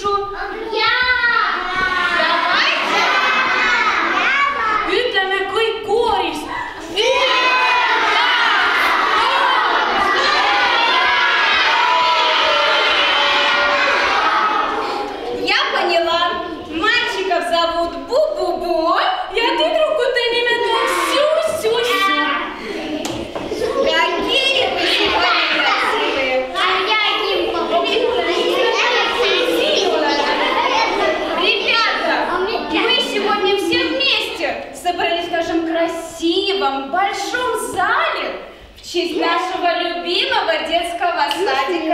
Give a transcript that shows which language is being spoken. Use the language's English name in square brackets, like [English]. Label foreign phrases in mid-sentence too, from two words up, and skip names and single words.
[Estonian] Ütleme kõik kooris. [Russian] Я поняла. Мальчиков зовут Бу-Бу-Бу. [Estonian] Ja tüdrukute nimed on Сю-Сю-Сю. [Russian] Какие вы сегодня красивые. Ребята, мы сегодня все вместе собрались в нашем красивом большом зале в честь нашего любимого детского садика.